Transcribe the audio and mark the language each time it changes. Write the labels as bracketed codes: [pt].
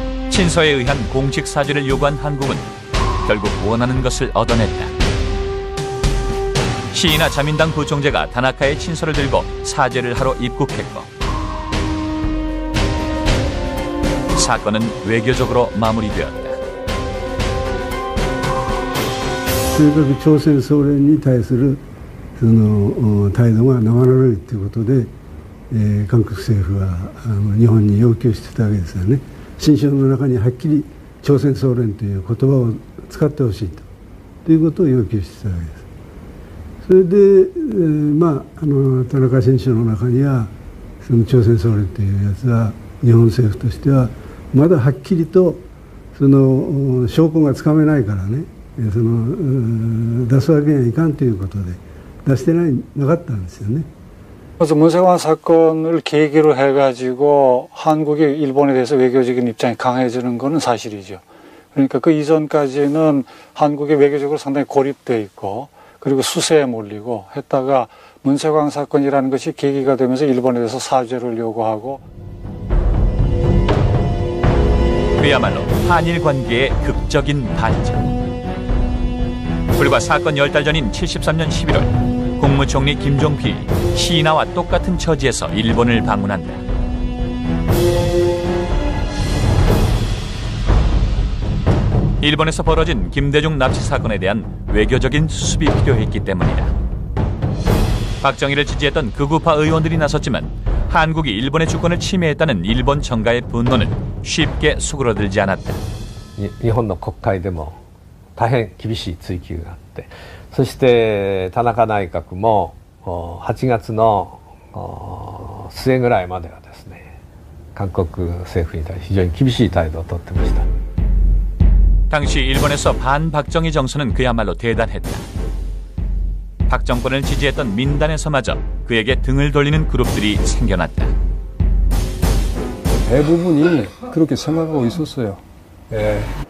[ko] 친서에 의한 공식 사죄를 요구한 한국은 결국 원하는 것을 얻어냈다. 시이나 자민당 부총재가 다나카의 친서를 들고 사죄를 하러 입국했고 사건은 외교적으로 마무리되었다. 그러니까 조선 소련이 [ja] 対する態度が生ぬるいということで、韓国政府は日本に要求してたわけですよね。新書の中にはっきり朝鮮総連という言葉を使ってほしいということを要求してたわけです。それで、田中新書の中にはその朝鮮総連というやつは日本政府としてはまだはっきりとその証拠がつかめないからね、出すわけにはいかんということで出してなかったんですよね。 [ko] 그래서 문세광 사건을 계기로 해가지고 한국이 일본에 대해서 외교적인 입장이 강해지는 것은 사실이죠. 그러니까 그 이전까지는 한국이 외교적으로 상당히 고립되어 있고 그리고 수세에 몰리고 했다가 문세광 사건이라는 것이 계기가 되면서 일본에 대해서 사죄를 요구하고 그야말로 한일 관계의 극적인 반전. 불과 사건 10달 전인 73년 11월 국무총리 김종필이 시인아와 똑같은 처지에서 일본을 방문한다. 일본에서 벌어진 김대중 납치 사건에 대한 외교적인 수습이 필요했기 때문이다. 박정희를 지지했던 극우파 의원들이 나섰지만 한국이 일본의 주권을 침해했다는 일본 정가의 분노는 쉽게 수그러들지 않았다. [ja] 日本の国会でも大変厳しい追及があって、そして田中内閣も8月の末ぐらいまではですね、韓国政府に対して非常に厳しい態度をとってました。 [ko] 당시 일본에서 반박정희 정서는 그야말로 대단했다. 박 정권을 지지했던 민단에서마저 그에게 등을 돌리는 그룹들이 생겨났다. 대부분이 그렇게 생각하고 있었어요. 예.